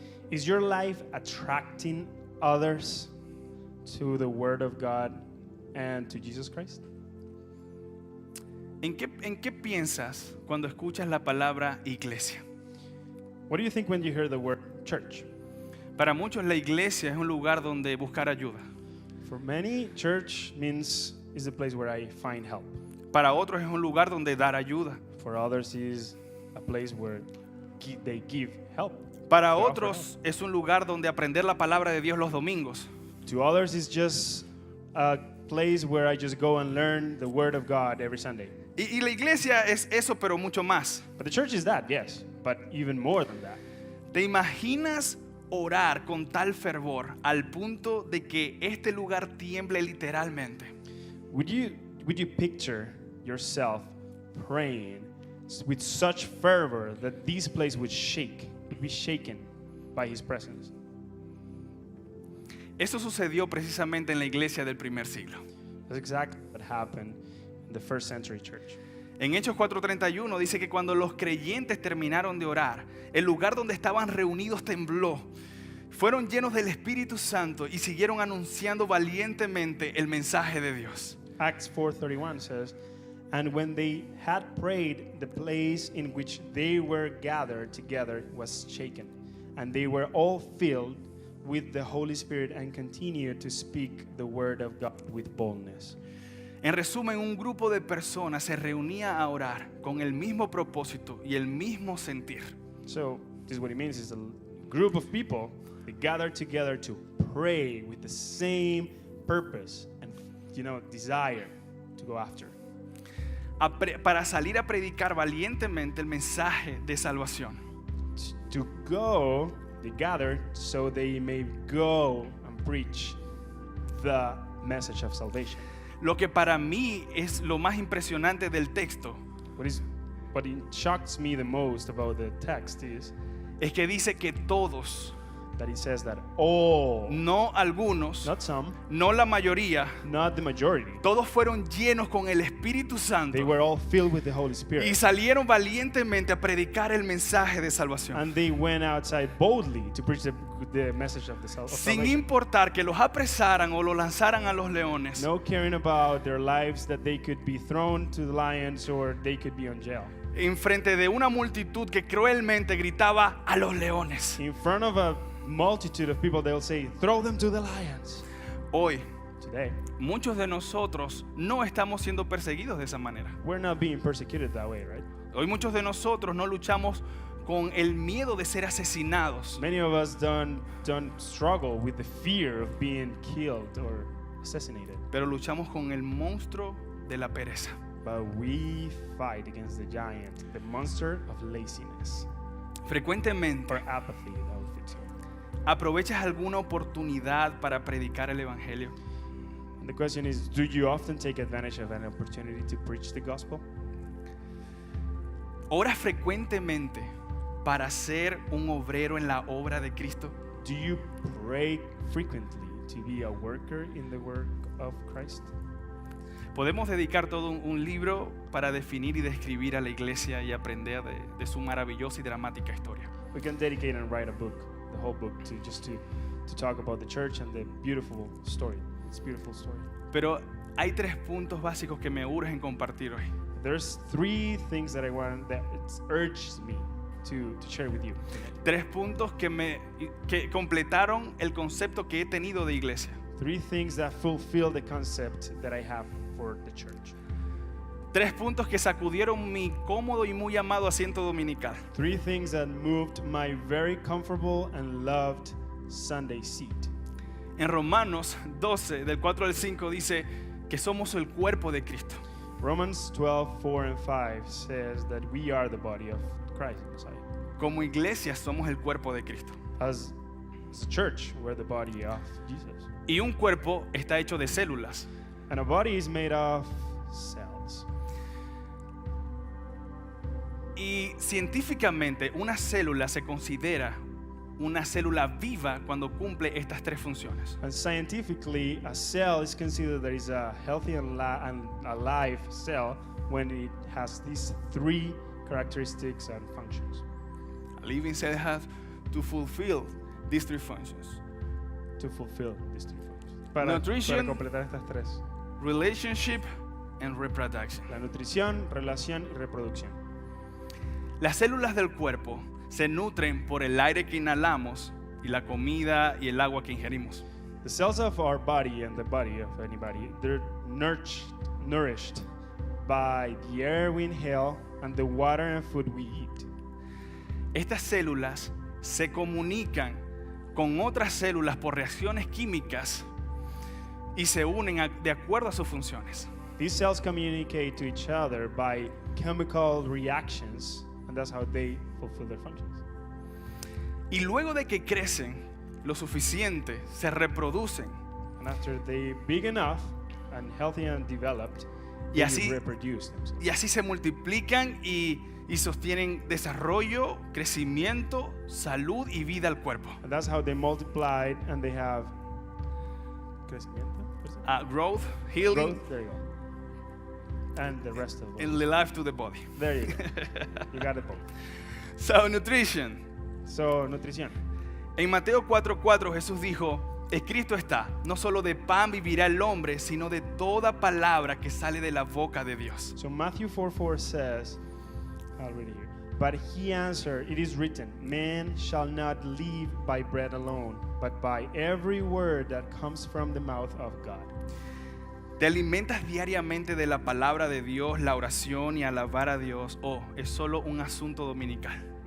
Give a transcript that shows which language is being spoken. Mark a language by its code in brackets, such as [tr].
[en] Is your life attracting others to the Word of God and to Jesus Christ? [es] ¿En qué piensas cuando escuchas la palabra iglesia? [en] What do you think when you hear the word church? [es] Para muchos la iglesia es un lugar donde buscar ayuda. [en] For many, church is the place where I find help. [es] Para otros es un lugar donde dar ayuda. [en] For others, is a place where they give help. [es] Para [en] They offer [es] otros es un lugar donde aprender la palabra de Dios los domingos. [en] help. To others, it's just a place where I just go and learn the Word of God every Sunday. [es] Y la iglesia es eso, pero mucho más. [en] But the church is that, yes, but even more than that. [es] ¿Te imaginas orar con tal fervor al punto de que este lugar tiemble literalmente? [en] Would you picture yourself praying with such fervor that this place would be shaken by His presence? [es] Eso sucedió precisamente en la iglesia del primer siglo. [en] That's exactly what happened in the first century church. [es] En Hechos 4:31 dice que cuando los creyentes terminaron de orar, el lugar donde estaban reunidos tembló. Fueron llenos del Espíritu Santo y siguieron anunciando valientemente el mensaje de Dios. [en] Acts 4:31 says, "And when they had prayed, the place in which they were gathered together was shaken, and they were all filled with the Holy Spirit and continued to speak the word of God with boldness." [es] En resumen, un grupo de personas se reunía a orar con el mismo propósito y el mismo sentir. [en] So this is what it means: is a group of people that gathered together to pray with the same purpose and desire to go after. [es] Para salir a predicar valientemente el mensaje de salvación. [en] To go, they gathered so they may go and preach the message of salvation. [es] Lo que para mí es lo más impresionante del texto [en] What shocks me the most about the text is [es] es que dice que todos, [en] that it says that all, [es] no algunos, [en] not some, [es] no la mayoría, [en] not the majority, [es] todos fueron llenos con el Espíritu Santo [en] they were all filled with the Holy [es] y [en] Spirit. [es] salieron valientemente a predicar el mensaje de salvación. [en] And they went outside boldly to preach the message of [es] Sin [en] salvation. [es] importar que los apresaran o los lanzaran a los leones. [en] No caring about their lives, that they could be thrown to the lions or they could be on jail. [es] En frente de una multitud que cruelmente gritaba a los leones. [en] In front of a multitude of people, they'll say, "Throw them to the lions." [es] Hoy, [en] Today, [es] muchos de nosotros no estamos siendo perseguidos de esa manera. [en] we're not being persecuted that way, right? [es] Hoy muchos de nosotros no luchamos con el miedo de ser asesinados. [en] Many of us don't struggle with the fear of being killed or assassinated, [es] Pero luchamos con el monstruo de la pereza. [en] but we fight against the giant, the monster of laziness [es] Frecuentemente [en] or apathy. That would fit too. [es] aprovechas alguna oportunidad para predicar el evangelio. [en] And the question is, do you often take advantage of an opportunity to preach the gospel? [es] ¿Oras frecuentemente para ser un obrero en la obra de Cristo? [en] Do you pray frequently to be a worker in the work of Christ? [es] Podemos dedicar todo un libro para definir y describir a la iglesia y aprender de su maravillosa y dramática historia. [en] We can dedicate and write a book, the whole book, to talk about the church and the beautiful story. It's a beautiful story. [es] Pero hay 3 puntos básicos que me urgen compartir hoy. [en] There's 3 things that it urges me to share with you today. [es] 3 puntos que completaron el concepto que he tenido de iglesia. [en] 3 things that fulfill the concept that I have for the church. [es] 3 puntos que sacudieron mi cómodo y muy amado asiento dominical. [en] 3 things that moved my very comfortable and loved Sunday seat. [es] En Romanos 12, del 4 al 5, dice que somos el cuerpo de Cristo. [en] Romans 12, 4 and 5 says that we are the body of Christ, Messiah. [es] Como iglesia somos el cuerpo de Cristo. [en] As a church, we're the body of Jesus. [es] Y un cuerpo está hecho de células. [en] And a body is made of cells. [es] Y científicamente una célula se considera una célula viva cuando cumple estas 3 funciones. [en] And scientifically, a cell is considered that is a healthy and alive cell when it has these 3 characteristics and functions. A living cell has to fulfill these 3 functions. To fulfill these 3 functions. Para Nutrition, [es] completar estas 3. [en] relationship, and reproduction. [es] La nutrición, relación y reproducción. Las células del cuerpo se nutren por el aire que inhalamos y la comida y el agua que ingerimos. [en] The cells of our body and the body of anybody, they're nourished by the air we inhale and the water and food we eat. [es] Estas células se comunican con otras células por reacciones químicas y se unen de acuerdo a sus funciones. [en] These cells communicate to each other by chemical reactions, and that's how they fulfill their functions. [es] Y luego de que crecen lo suficiente, se reproducen. [en] And after they big enough and healthy and developed, [es] Y [en] they [es] así- [en] reproduce themselves. [es] Y así se multiplican y sostienen desarrollo, crecimiento, salud y vida al cuerpo. [en] And that's how they multiplied and they have crecimiento, Growth, healing, growth. There you go. And the rest of and them. life to the body. There you go. You got it both. So, nutrition. So, nutrición. [es] En Mateo 4:4 Jesús dijo, escrito está, no solo de pan vivirá el hombre, sino de toda palabra que sale de la boca de Dios. [en] So Matthew 4:4 says, I'll read it here. But he answered, it is written, man shall not live by bread alone, but by every word that comes from the mouth of God. [es] ¿Te alimentas diariamente de la palabra de Dios, la oración y alabar a Dios? ¿O es solo un asunto dominical?